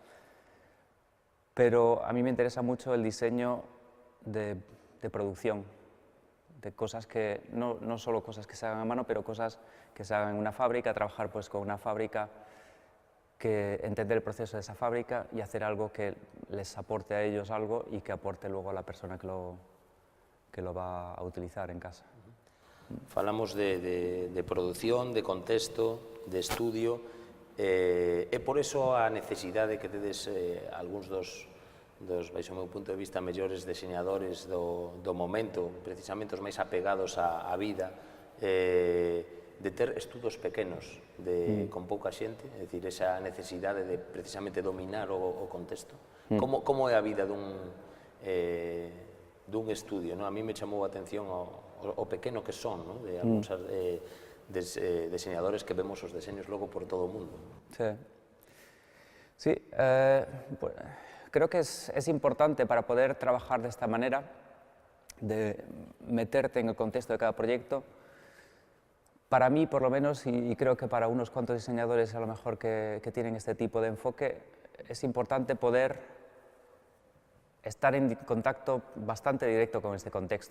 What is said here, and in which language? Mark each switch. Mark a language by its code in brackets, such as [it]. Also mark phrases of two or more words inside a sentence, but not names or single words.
[es] Pero a mí me interesa mucho el diseño de producción, de cosas que, no solo cosas que se hagan a mano, pero cosas que se hagan en una fábrica, trabajar pues con una fábrica, que entender el proceso de esa fábrica y hacer algo que les aporte a ellos algo y que aporte luego a la persona que lo va a utilizar en casa. [gl] Falamos de produción, de contexto, de estudio, e por eso a necesidade que tedes algúns dos, baixo o meu punto de vista, mellores diseñadores do momento, precisamente os máis apegados á vida, de ter estudos pequenos, con pouca xente, é dicir, esa necesidade de precisamente dominar o contexto. Como é a vida dun estudio, non? A mí me chamou a atención o pequeno que son, non? De algúns diseñadores que vemos os deseños logo por todo o mundo. [es] Sí, pues, creo que es importante para poder trabajar de esta manera de meterte en el contexto de cada proyecto. Para mí, por lo menos, y creo que para unos cuantos diseñadores a lo mejor que tienen este tipo de enfoque, es importante poder estar en contacto bastante directo con este contexto.